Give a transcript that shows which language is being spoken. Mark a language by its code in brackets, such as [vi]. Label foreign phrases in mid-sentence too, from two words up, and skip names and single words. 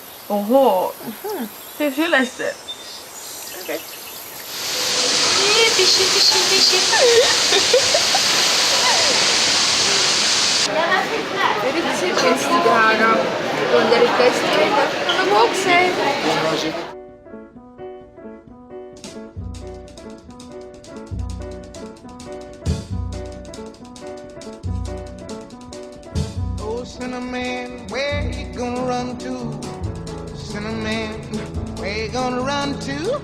[et] ohoo, teeb sellest. Üritasin hästi teha, aga tulnud eriti hästi välja. Nagu okse. [en] Oh, Cinnamon, where you gonna run to? Cinnamon, where you gonna run to?